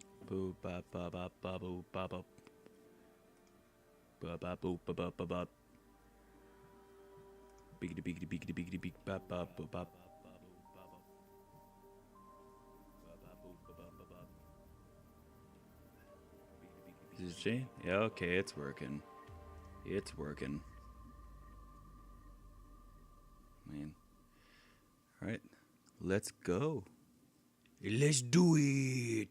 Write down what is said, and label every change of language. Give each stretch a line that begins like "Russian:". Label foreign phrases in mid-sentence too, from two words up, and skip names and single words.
English: boo ba ba ba ba boo ba ba ba ba boo ba ba ba ba biggity biggity biggity biggity big ba ba ba ba. Is it Jane? Yeah, okay, it's working. It's working. Man. Alright. Let's go. Let's do it!